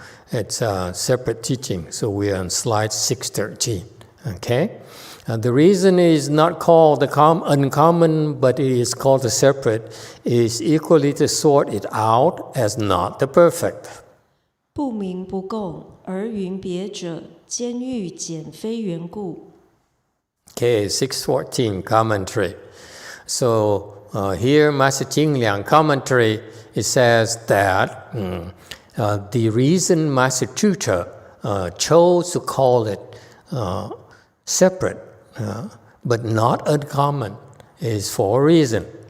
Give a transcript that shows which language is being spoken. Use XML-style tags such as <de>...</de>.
<en>It's separate teaching. So we are on slide 613. Okay, the reason it is not called the uncommon, but it is called the separate, is equally to sort it out as not the perfect.</en> <zh>不明不共，而云别者，兼欲简非缘故。</zh> <en>Okay, 614 commentary. So here, Master Ching Liang commentary, it says that the reason Master Chucha chose to call it separate, but not uncommon, is for a reason.</en>